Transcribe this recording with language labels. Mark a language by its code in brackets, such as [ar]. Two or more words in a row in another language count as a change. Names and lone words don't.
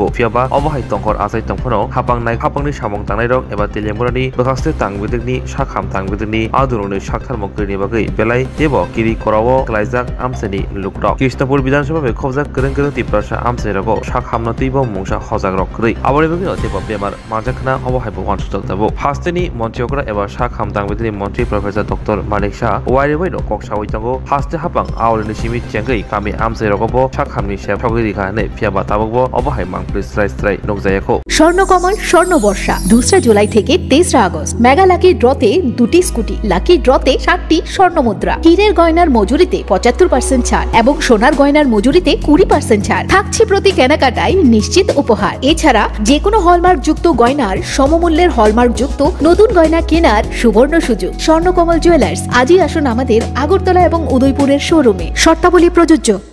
[trp] fiaba obahai tongkor asai tongphono hapangni samong tangnai rok eba dilemurani bukhaste tangbidikni sakham tangbidikni adurungni sakhar mokrini bagai belai debo kiri korao klaijak amseni lukrok Krishnapur Bidansabha be khobjak kereng tiprasa amse rogo sakhamna tibo mungsa hojak rok krei aboni bagui debo bemar manjakna obahai bo wansujak tabo hasteni montriokra eba sakham tangbidikni montri Professor Dr. Wairebai no kok sawai tango haste hapang awleni simi chengai kami amse rogobo sakhamni sep thogiri khane fiaba tabogbo obahai mangpli strai nokjayako [bn] স্বর্ণকমল স্বর্ণবর্ষা 2 জুলাই থেকে 23 আগস্ট মেগা লাকি ড্রতে 2টি স্কুটি লাকি ড্রতে 7টি স্বর্ণমুদ্রা হীরের গয়নার মজুরিতে 75% ছাড় এবং সোনার গয়নার মজুরিতে 20% ছাড় থাকছে প্রতি কেনাকাটায় নিশ্চিত উপহার এছাড়া যে কোনো হলমার্ক যুক্ত গয়নার সমমূল্যের হলমার্ক যুক্ত নতুন গয়না কেনার সুবর্ণ সুযোগ স্বর্ণকমল জুয়েলার্স আজই আসুন আমাদের আগরতলা এবং উদয়পুরের শোরুমে শর্তাবলী প্রযোজ্য